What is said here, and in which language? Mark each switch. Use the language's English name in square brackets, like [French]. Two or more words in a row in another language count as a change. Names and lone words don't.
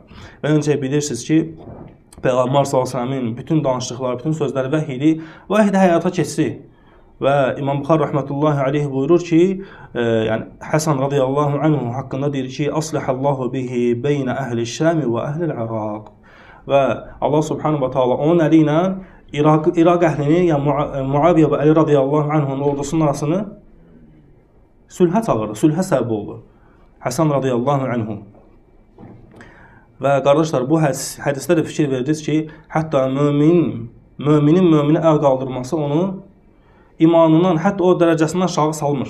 [Azerbaijani] Və öncə bilirsiniz ki, Peyğəmbər sallallahu bütün danışdıqları, bütün sözləri vəhy idi, vəhy də həyata keçdi. Və İmam Buxari [Arabic] رحمة الله عليه [Azerbaijani] buyurur ki, yəni Həsən [Arabic] رضي الله عنه [Azerbaijani] haqqında deyir ki, [Arabic] أصلح الله به بين أهل الشام وأهل العراق. [Azerbaijani] Və Allah [Arabic] سبحانه وتعالى [Azerbaijani] onun əli ilə İraq əhlini, yəni Muaviyə və Əli [Arabic] رضي الله عنه [Azerbaijani] ordusunun arasını sülhə çağırdı, sülhə səbəb oldu. Həsən [Arabic] رضي الله عنه. [Azerbaijani] Və qardaşlar, bu hədisdə də fikir verdiniz ki, hətta möminin möminə əl qaldırması onu imanından, hətta o dərəcəsindən aşağı salmır.